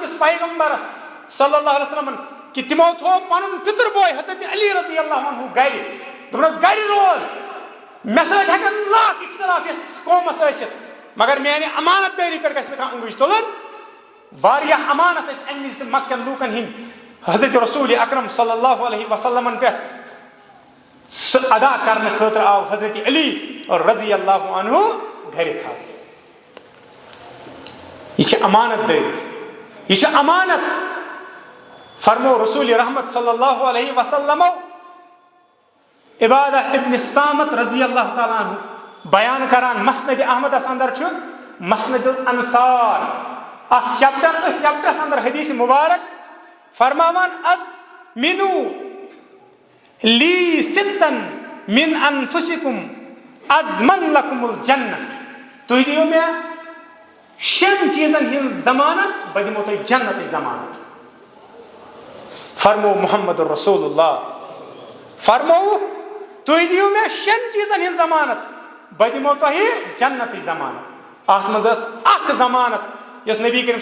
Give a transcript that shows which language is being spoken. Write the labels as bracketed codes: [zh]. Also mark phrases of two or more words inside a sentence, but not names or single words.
[ks] کِس پیغمبرس [ar] صلی اللہ علیہ وسلمن [ks] کہ تِمو تھوٚو پنُن پِتُر بوے حضرت علی [ar] رضی اللہ عنہ [ks] گرِ دوٚپنس گرِ روز مےٚ سۭتۍ ہٮ۪کن لاکھ اختلاف یتھ قومس ٲسِتھ مگر میانہِ امانت دٲری پٮ۪ٹھ گژھِ نہٕ کانٛہہ اونٛگٕج تُلٕنۍ واریاہ امانت ٲسۍ امہِ وِزِ تہِ مکہٕ کٮ۪ن لوٗکن ہٕنٛدۍ حضرت رسول اکرم [ar] صلی اللہ علیہ وسلمن [ks] پٮ۪ٹھ سُہ ادا کرنہٕ خٲطرٕ آو حضرت علی [ar] رضی اللہ عنہ [ks] گرِ تھاونہٕ یہ چھِ امانت دٲری یہ چھِ امانت فرمو رسول رحمت [ar] صلی اللہ علیہ وسلمو [ks] عبادہ ابن الصامت [ar] رضی اللہ تعالیٰ عنہ [ks] بیان کران مسند احمدس اندر چھُ [ar] مسند الانصار [ks] اکھ چیپٹر أتھۍ چیپٹرس اندر حدیث مبارک فرماوان [ar] از منو لی ستن من انفسکم ازمن لکم الجنہ [ks] تُہۍ دِیِو مےٚ شیٚن چیٖزن ہٕنٛز ضمانت بہٕ دِمو تۄہہِ جنتٕچ ضمانت فرمو محمد رسول اللہ فرمووُکھ تُہۍ دِیِو مےٚ شیٚن چیٖزن ہٕنٛز ضمانت بہٕ دِمو تۄہہِ جنتٕچ ضمانت اتھ منٛز ٲس اکھ ضمانت یۄس نبی کریم